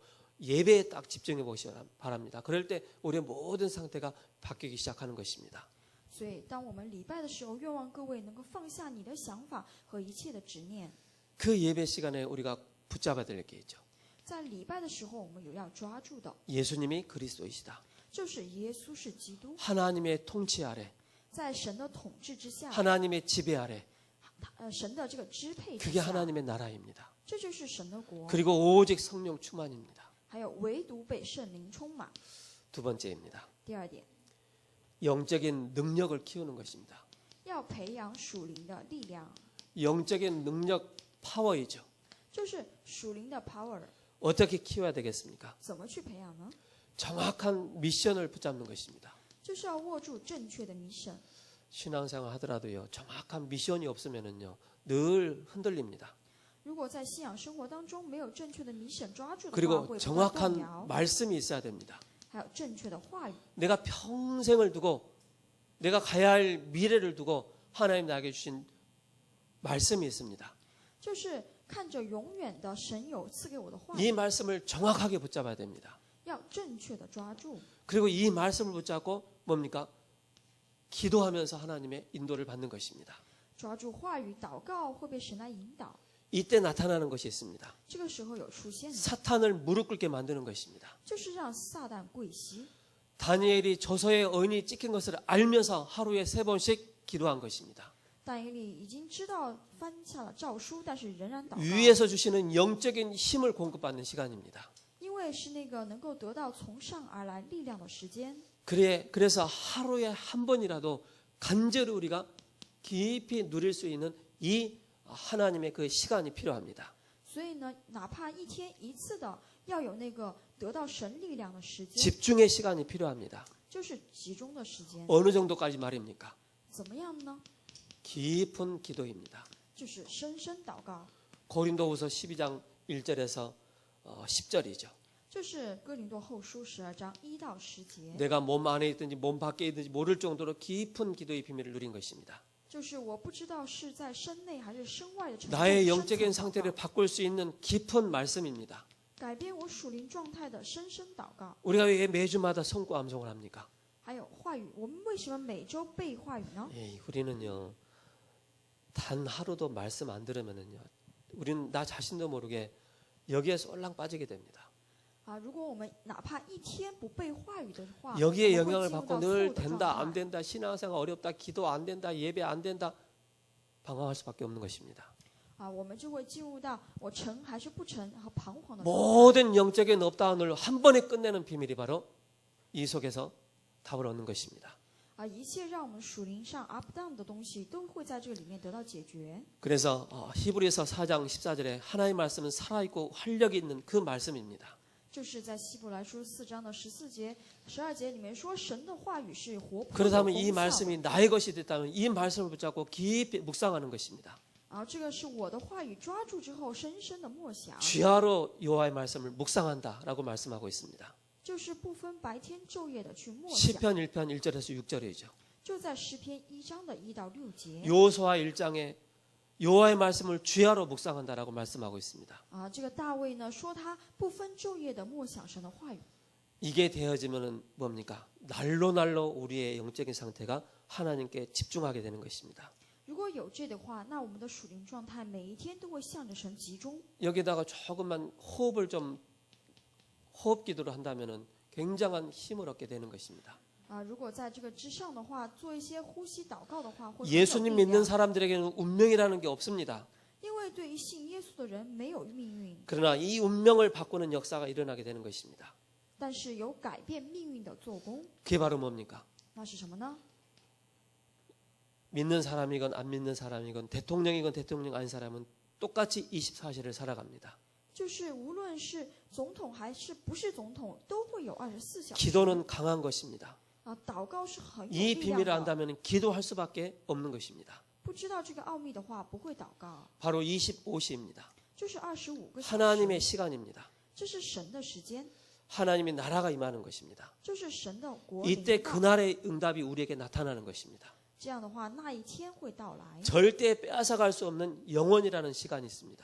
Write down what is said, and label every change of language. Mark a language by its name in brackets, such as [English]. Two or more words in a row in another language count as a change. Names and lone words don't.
[Korean] 예배에 딱 집중해 보시기 바랍니다. 그럴 때 우리의 모든 상태가 바뀌기 시작하는 것입니다. [Chinese] 所以，当我们礼拜的时候，愿望各位能够放下你的想法和一切的执念。 [Korean] 그 예배 시간에 우리가 붙잡아야 될 게 있죠. [Chinese] 在礼拜的时候，我们有要抓住的， [Korean] 예수님이 그리스도이시다. [Chinese] 就是耶稣是基督， [Korean] 하나님의 통치 아래, [Chinese] 在神的统治之下， [Korean] 하나님의 지배 아래, [Chinese] 神的这个支配之 [Korean] 그게 [Chinese] 下， [Korean] 하나님의 나라입니다. [Chinese] 这就是神的国。 [Korean] 그리고 오직 성령 충만입니다. [Chinese] 还有唯独被圣灵充满。 [Korean] 두 번째입니다. [Chinese] 第二点， [Korean] 영적인 능력을 키우는 것입니다. [Chinese] 要培养属灵的力量， [Korean] 영적인 능력 파워이죠. [Chinese] 就是属灵的 power， [Korean] 어떻게 키워야 되겠습니까? [Chinese] 怎么去培养呢？ [Korean] 정확한 미션을 붙잡는 것입니다. [Chinese] 就是要握住正确的 mission。 [Korean] 신앙생활 하더라도요. 정확한 미션이 없으면은요. 늘 흔들립니다. [Chinese] 如果在信仰生活当中没有正确的 mission 抓住的话， [Korean] 그리고 [Chinese] 会不断动 [Korean] 정확한 [Chinese] 摇。 [Korean] 말씀이 있어야 됩니다. [Chinese] 还有正确的话语， [Korean] 내가 평생을 두고 내가 가야 할 미래를 두고 하나님 나에게 주신 말씀이 있습니다. [Chinese] 就是看着永远的神有赐给我的话 [Korean] 이 [Chinese] 语， [Korean] 말씀을 정확하게 붙잡아야 됩니다. [Chinese] 要正确的抓住。 [Korean] 그리고 이 말씀을 붙잡고 뭡니까? 기도하면서 하나님의 인도를 받는 것입니다. [Chinese] 抓住话语祷告会被神来引导。 [Korean] 이때 나타나는 것이 있습니다. [Chinese] 这个时候有出现的， [Korean] 사탄을 무릎 꿇게 만드는 것입니다. [Chinese] 就是让撒旦跪膝。 [Korean] 다니엘이 조서의 언이 찍힌 것을 알면서 하루에 3번씩 기도한 것입니다. [Chinese] 但以理已经知道翻下了诏书，但是仍然祷告， [Korean] 위에서 주시는 영적인 힘을 공급받는 시간입니다. [Chinese] 因为是那个能够得到从上而来力量的时间。 [Korean] 그래서 하루에 한 번이라도 간절히 우리가 깊이 누릴 수 있는 이 하나님의 그 시간이 필요합니다. [Chinese] 所以呢，哪怕一天一次的，要有那个得到神力量的时间， [Korean] 집중의 시간이 필요합니다. [Chinese] 就是集中的时间。 [Korean] 어느 정도까지 말입니까? [Chinese] 怎么样呢？ [Korean] 깊은 기도입니다. [Chinese] 就是深深祷告， [Korean] 고린도후서 12장 1절에서 10절이죠. [Chinese] 就是哥林多后书12章1到10节， [Korean] 내가 몸 안에 있든지 몸 밖에 있든지 모를 정도로 깊은 기도의 비밀을 누린 것입니다. [Chinese] 就是我不知道是在身内还是身外的程度， [Korean] 나의 [Chinese] 深 [Korean] 영적인 [Chinese] 层祷 [Korean] 상태를 [Chinese] 告 [Korean] 바꿀 수 있는 깊은 말씀입니다. [Chinese] 改变我属灵状态的深深祷告。 [Korean] 우리가 왜 매주마다 성구 암송을 합니까? [Chinese] 还有话语，我们为什么每周背话语呢？ [Korean] 우리는요 단 하루도 말씀 안 들으면은요 우리는 나 자신도 모르게 여기에 쏠랑 빠지게 됩니다. [Chinese] 如果我们哪怕一天不背话语的话， [Korean] 여기에 [Chinese] 我们 [Korean] 영향을 [Chinese] 会进入 [Korean] 받고 [Chinese] 到错 [Korean] 늘 [Chinese] 误的状 [Korean] 된다 안 [Chinese] 态。 [Korean] 된다 신앙생활 어렵다 기도 안 된다 예배 안 된다 방황할 수밖에 없는 것입니다. [Chinese] 我们就会进入到我成还是不成和彷徨的状态。 [Korean] 모든 영적인 업다운을 한 번에 끝내는 비밀이 바로 이 속에서 답을 얻는 것입니다. [Chinese] 一切让我们属灵上 [English] up down [Chinese] 的东西，都会在这个里面得到解决。 [Korean] 그래서 히브리서 4장 14절에 하나님의 말씀은 살아있고 활력이 있는 그 말씀입니다. [Chinese] 就是在希伯来书4章的14节、12节里面说，神的话语是活泼的、 [Korean] 그렇다면 이 [Chinese] 功效的。 [Korean] 말씀이 나의 것이 됐다면 이 말씀을 붙잡고 깊이 묵상하는 것입니다. [Chinese] 这个是我的话语，抓住之后深深的默想， [Korean] 주야로 여호와의 말씀을 묵상한다라고 말씀하고 있습니다. [Chinese] 就是不分白天昼夜的去默想。 [Korean] 시편 1편 1절에서 6절이죠. [Chinese] 就在诗篇1章的1到6节。 [Korean] 여호수아 1장에 여호와의 말씀을 주야로 묵상한다라고 말씀하고 있습니다. [Chinese] 这个大卫呢说他不分昼夜的默想神的话语。 [Korean] 이게 되어지면은 뭡니까? 날로 우리의 영적인 상태가 하나님께 집중하게 되는 것입니다. [Chinese] 如果有这的话，那我们的属灵状态每一天都会向着神集中。 [Korean] 여기다가 조금만 호흡 기도를 한다면은 굉장한 힘을 얻게 되는 것입니다. [Chinese] 如果在这个之上的话，做一些呼吸祷告的话，会很有 [Korean] 예수님 [Chinese] 力 [Korean] 믿는 [Chinese] 量。 [Korean] 사람들에게는 운명이라는 게 없습니다. [Chinese] 因为对于信耶稣的人没有命运， [Korean] 그러나 이 운명을 바꾸는 역사가 일어나게 되는 것입니다. [Chinese] 但是有改变命运的做工， [Korean] 그게 바로 뭡니까? [Chinese] 那是什么呢？ [Korean] 믿는 사람이건 안 믿는 사람이건 대통령이건 대통령 아닌 사람은 똑같이 24시를 살아갑니다. [Chinese] 就是无论是总统还是不是总统，都会有24小时。 [Korean] 기도는 강한 것입니다. [Chinese] 祷告是很有 [Korean] 이 [Chinese] 力 [Korean] 비밀을 [Chinese] 量的。 [Korean] 안다면 기도할 수밖에 없는 것입니다. [Chinese] 不知道这个奥秘的话，不会祷告。 [Korean] 바로 25시입니다. [Chinese] 就是25个小时， [Korean] 하나님의 시간입니다. [Chinese] 这是神的时间， [Korean] 하나님의 나라가 임하는 것입니다. [Chinese] 这是神的国临 [Korean] 이때 [Chinese] 到。 [Korean] 그날의 응답이 우리에게 나타나는 것입니다. [Chinese] 这样的话，那一天会到来。 [Korean] 절대 빼앗아갈 수 없는 영원이라는 시간이 있습니다.